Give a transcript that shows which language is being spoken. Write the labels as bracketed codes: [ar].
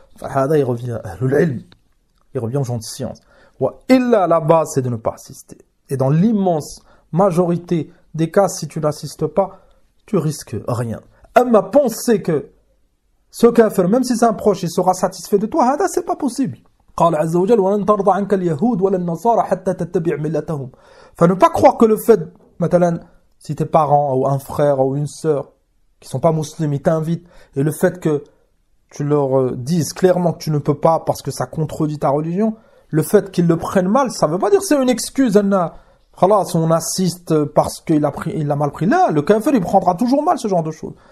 [fr] il revient à l'ilm, il revient aux gens de science. Et là, la base, c'est de ne pas assister. Et dans l'immense majorité des cas, si tu n'assistes pas, tu risques rien. Amma penser que ce kafir, même si c'est un proche, il sera satisfait de toi, c'est pas possible. [ar] قال عز وجل ولن ترضى عنك اليهود ولا النصارى حتى تتبع ملتهم. [fr] Ne pas croire que le fait, مثلا, si tes parents ou un frère ou une sœur qui sont pas musulmans, ils t'invitent, et le fait que tu leur dises clairement que tu ne peux pas parce que ça contredit ta religion, le fait qu'ils le prennent mal, ça veut pas dire que c'est une excuse. On assiste parce qu'il a mal pris. Là, le kafir, il prendra toujours mal ce genre de choses.